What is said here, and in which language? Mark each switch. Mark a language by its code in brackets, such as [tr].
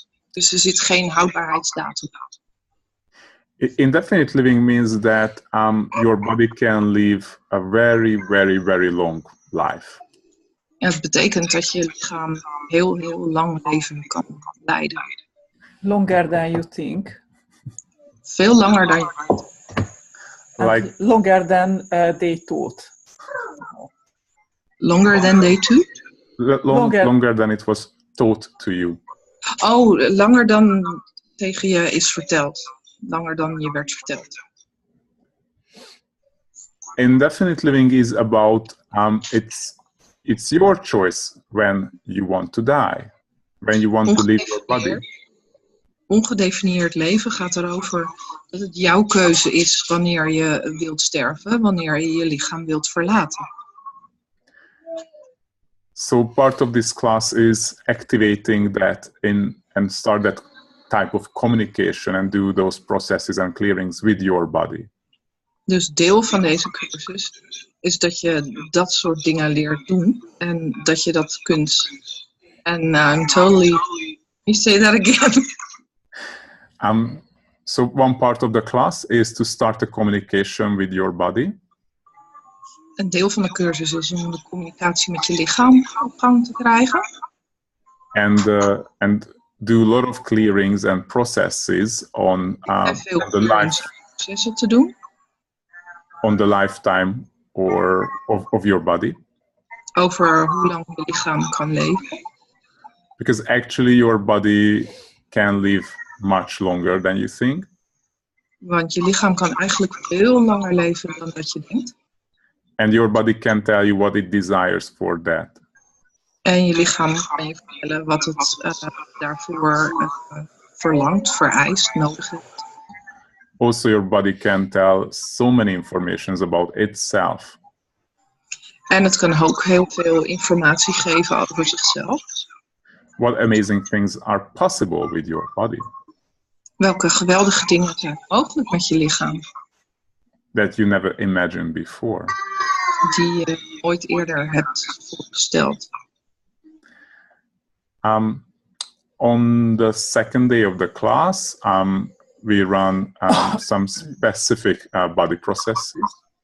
[nl] Dus er zit geen houdbaarheidsdatum. [en] Indefinite living means that your body can live a very, very, very long life. [nl] En het betekent dat je lichaam heel, heel lang leven kan leiden. [en] Longer than you think. [nl] Veel langer dan je denkt. [en] Like, longer than they thought. Longer than they thought? Longer than it was taught to you. [nl] Oh, langer dan tegen je is verteld. Langer dan je werd verteld. [en] Indefinite living is about it's your choice when you want to die, when you want to leave your body. [nl] Ongedefinieerd leven gaat erover dat het jouw keuze is wanneer je wilt sterven, wanneer je je lichaam wilt verlaten. [en] So part of this class is activating that and start that type of communication and do those processes and clearings with your body. [nl] Dus deel van deze cursus is dat je dat soort dingen leert doen en dat je dat kunt. [en] En you say that again. So one part of the class is to start a communication with your body. [nl] Een deel van de cursus is om de communicatie met je lichaam op gang te krijgen. [en] And do a lot of clearings and processes on the life. [nl] Processen te doen. [en] On the lifetime of your body. [nl] Over hoe lang je lichaam kan leven. [en] Because actually your body can live much longer than you think. [nl] Want je lichaam kan eigenlijk veel langer leven dan dat je denkt. [en] And your body can tell you what it desires for that. [nl] En je lichaam kan je vertellen wat het daarvoor verlangt, vereist, nodig heeft. [en] Also, your body can tell so many informations about itself. [nl] En het kan ook heel veel informatie geven over zichzelf. [en] What amazing things are possible with your body. [nl] Welke geweldige dingen zijn mogelijk met je lichaam. [en] That you never imagined before. [nl] Die je ooit eerder hebt voorgesteld. [en] On the second day of the class, we run some specific body processes.